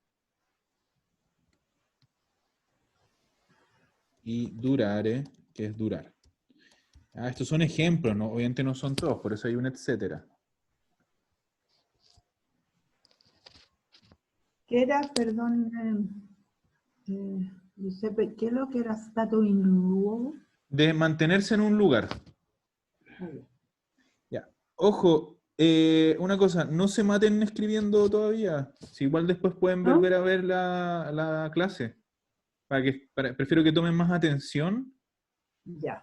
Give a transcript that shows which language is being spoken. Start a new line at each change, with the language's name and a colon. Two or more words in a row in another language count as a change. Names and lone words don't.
Spanish: Y durare, que es durar. Estos son ejemplos, ¿no? Obviamente no son todos, por eso hay un etcétera. ¿Qué era, perdón, Giuseppe, qué es lo que era
Italian: stato in luogo?
Spanish: De mantenerse en un lugar. Ya. Ojo, una cosa, no se maten escribiendo todavía. Si igual después pueden ¿No? volver a ver la clase. Prefiero que tomen más atención Ya.